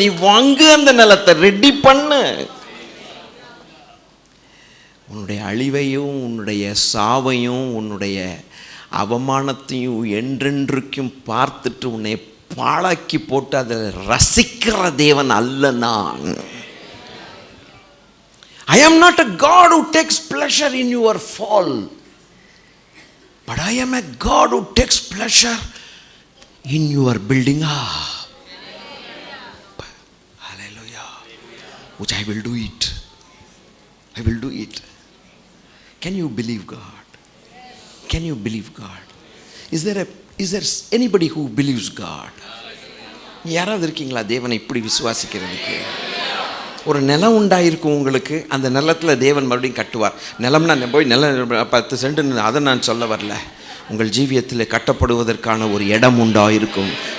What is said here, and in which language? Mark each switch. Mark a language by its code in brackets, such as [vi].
[ta] நீ வாங்கு, அந்த நிலத்தை ரெடி பண்ணு. உன்னுடைய அழிவையும் உன்னுடைய சாவையும் உன்னுடைய அவமானத்தையும் என்றென்றைக்கும் பார்த்துட்டு உன்னை பாழாக்கி போட்டு அதை ரசிக்கிற தேவன் அல்ல நான். [en] I am not a God who takes pleasure in your fall, but I am a God who takes pleasure in your building up. Hallelujah. Which I will do it. I will do it. Can you believe God? Can you believe God? Is there anybody who believes God? [ta] யாராவது இருக்கீங்களா தேவனை இப்படி விசுவாசிக்கிறதுக்கு? ஒரு நிலம் உண்டாயிருக்கும் உங்களுக்கு. அந்த நிலத்தில் தேவன் மறுபடியும் கட்டுவார். நிலம்னா போய் நிலம் 10 சென்ட், அதை நான் சொல்ல வரல. உங்கள் ஜீவியத்தில் கட்டப்படுவதற்கான ஒரு இடம் உண்டாயிருக்கும்.